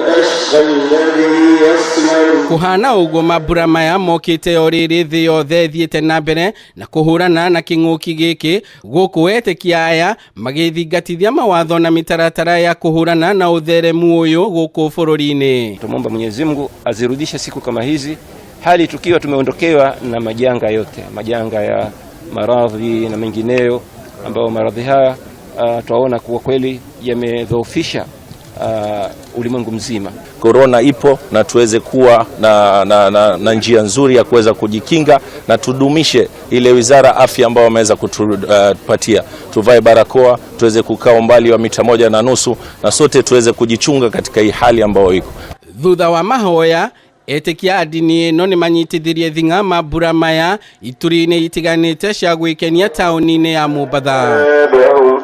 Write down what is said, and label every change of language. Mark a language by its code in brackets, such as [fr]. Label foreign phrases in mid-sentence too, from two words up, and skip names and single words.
[ki] Kuhana uguo mambura maya mokite oriri thĩ yothe thiete na mbere na kuhurana na king'uki giki guku Etikia aya magithingatithia mawatho na mitaratara ya kuhurana na utheremu uyu guku bururi-ini. [sw] Tumomba Mwenyezi Mungu azirudishe siku kama hizi, hali tukiwa tumeondokewa na majanga yote, majanga ya maradhi na mengineyo, ambao maradhi haya tunaona kuwa kweli yamedhoofisha ulimwengu mzima. Corona ipo na tuweze kuwa na njia nzuri ya kuweza kujikinga na tudumishe ile wizara afya ambayo wameweza kutupatia. Tuvae barakoa, tuweze kukaa umbali wa mita 1.5 na sote tuweze kujichunga katika hii hali ambayo iko. [ki] Thutha wa mahoya, Etikia ndini ino ni manyitithirie thinga mambura maya ituri-ini itiganite cia gwikenia tauni-ini ya Mombasa.